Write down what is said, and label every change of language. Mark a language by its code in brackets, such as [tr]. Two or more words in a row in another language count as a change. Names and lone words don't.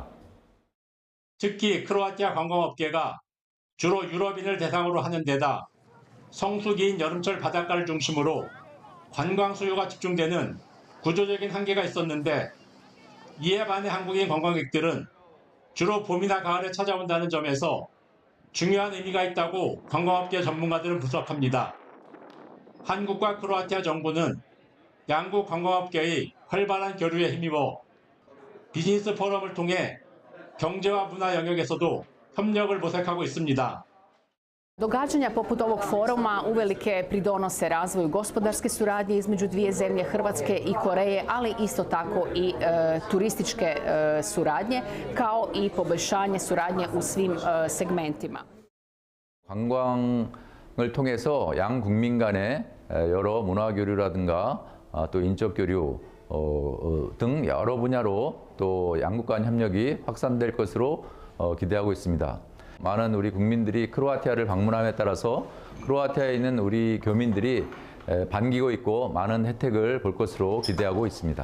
[ko] 특히 크로아티아 관광업계가 주로 유럽인을 대상으로 하는 데다 성수기인 여름철 바닷가를 중심으로 관광 수요가 집중되는 구조적인 한계가 있었는데, 이에 반해 한국인 관광객들은 주로 봄이나 가을에 찾아온다는 점에서 중요한 의미가 있다고 관광업계 전문가들은 분석합니다. 한국과 크로아티아 정부는 양국 관광업계의 활발한 교류에 힘입어 비즈니스 포럼을 통해 경제와 문화 영역에서도 협력을 모색하고 있습니다. [hr] Događanja poput ovog foruma uvelike pridonose razvoju gospodarske suradnje između dvije zemlje, Hrvatske i Koreje, ali isto tako i turističke suradnje, kao i poboljšanje suradnje u svim segmentima. [ko] 관광을 통해서 양 국민 간의 여러 문화 교류라든가 또 인적 교류 등 여러 분야로 또 양국 간 협력이 확산될 것으로 기대하고 있습니다. 많은 우리 국민들이 크로아티아를 방문함에 따라서 크로아티아에 있는 우리 교민들이 반기고 있고 많은 혜택을 볼 것으로 기대하고 있습니다.